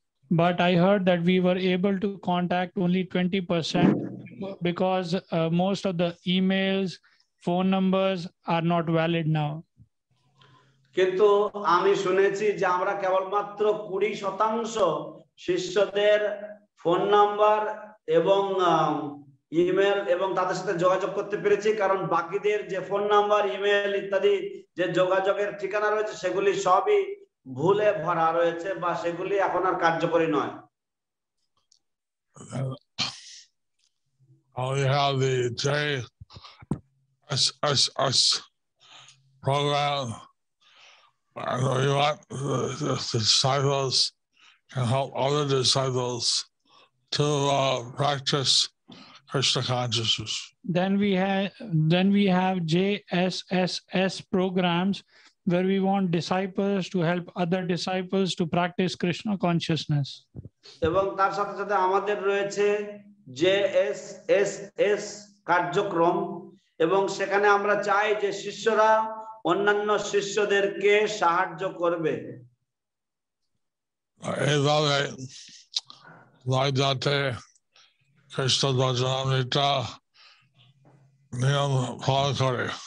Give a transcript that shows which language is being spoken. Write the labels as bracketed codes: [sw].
[en] But I heard that we were able to contact only 20% because most of the emails, phone numbers are not valid now. [bn] কিন্তু আমি শুনেছি যে আমরা কেবলমাত্র 20% শিষ্যদের ফোন নাম্বার এবং ইমেল এবং তাদের সাথে যোগাযোগ করতে পেরেছি, কারণ বাকিদের যে ফোন নাম্বার, ইমেল ইত্যাদি যে যোগাযোগের ঠিকানা রয়েছে সেগুলি সবই ভুলে ভরা রয়েছে বা সেগুলি এখন আর কার্যকরী নয়। [en] We have the JSSS program, and we want the disciples and help other disciples to practice Krishna consciousness. Then we have JSSS programs where we want disciples to help other disciples to practice Krishna consciousness. [bn] এবং তার সাথে সাথে আমাদের রয়েছে JSSS কার্যক্রম এবং সেখানে আমরা চাই যে শিষ্যরা অন্যান্য শিষ্যদেরকে সাহায্য করবে। এইভাবে যাতে কৃষ্ণ ভজনামৃতা নিয়ম পালন করে,